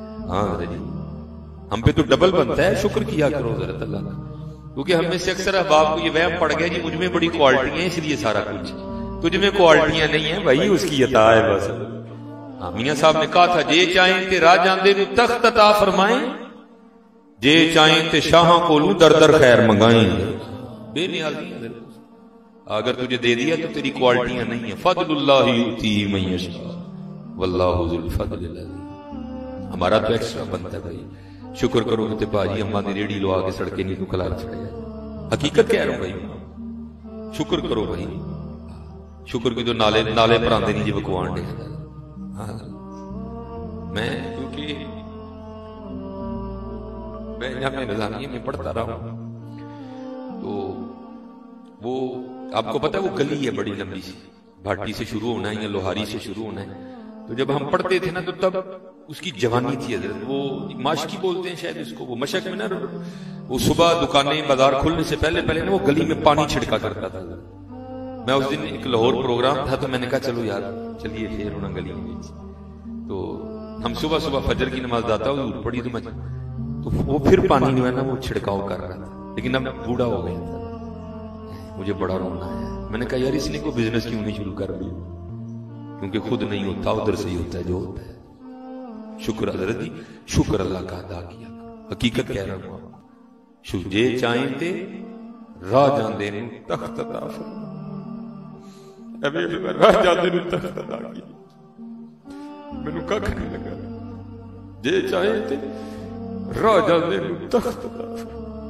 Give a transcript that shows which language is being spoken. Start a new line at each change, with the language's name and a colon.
Urdu: ہاں حضرت جی ہم پہ تو ڈبل بنتا ہے شکر کیا کرو حضرت اللہ کا. کیونکہ ہم میں سے اکثر احباب کو یہ وہم پڑ گیا جی مجھ میں بڑی کوالٹیاں ہیں اس لیے سارا کچھ. تجھ میں کوالٹیاں نہیں ہیں بھائی اس کی عطا ہے بس. میاں صاحب نے کہا تھا
Punjabi: جے چاہیں کہ راہ جاندے نو تخت عطا فرمائیں جے چاہیں تے شاہاں کولوں در در خیر منگائیں.
Urdu: بے نیازی ہے. اگر تجھے دے دیا تو تیری کوالٹیاں نہیں ہیں.
Arabic: فضل اللہ یؤتی من یشاء واللہ ذو الفضل العظیم.
Urdu: ہمارا تو ایکسٹرا بنتا ہے بھائی.
Punjabi: شکر کرو تے باجی اماں دی ریڑھی لوا کے سڑکے نہیں تو کھلا چھڑیا.
Urdu: حقیقت کہہ رہا ہوں بھائی, شکر کرو بھائی.
Punjabi: شکر کی تو نالے نالے پراندے نہیں جی بکوان دے.
Urdu: میں کیونکہ میں جامعہ نظامیہ میں پڑھتا رہا ہوں تو وہ آپ کو پتا ہے وہ گلی ہے بڑی لمبی سی, بھاٹی سے شروع ہونا ہے یا لوہاری سے شروع ہونا ہے. تو جب ہم پڑھتے تھے نا تو تب اس کی جوانی تھی حضرت. وہ ماشکی بولتے ہیں شاید اس کو. وہ مشک میں نا وہ صبح دکانیں بازار کھلنے سے پہلے نا وہ گلی میں پانی چھڑکا کرتا تھا. میں اس دن ایک لاہور پروگرام تھا تو میں نے کہا چلو یار چلیے پھر ہونا گلی میں. تو ہم صبح صبح فجر کی نماز داتا حضور پڑھی تو وہ پھر پانی جو ہے نا وہ چھڑکاؤ کر رہا تھا. لیکن اب بوڑھا ہو گیا تھا, مجھے بڑا رونا ہے. میں نے کہا یار اس نے کوئی بزنس کیوں نہیں شروع کر دیا, کیونکہ خود نہیں ہوتا ادھر سے ہی ہوتا ہے جو ہوتا ہے. شکر حضرت جی, شکر اللہ کا ادا کیا. حقیقت کہہ رہا ہوں.
Punjabi: جے چاہیں تے راہ جاندے نوں تخت عطا فرما. راہ جاندے نوں تخت عطا کیا. مینوں ککھ نہیں لگا. جے چاہیں تے راہ جاندے نوں تخت عطا فرما.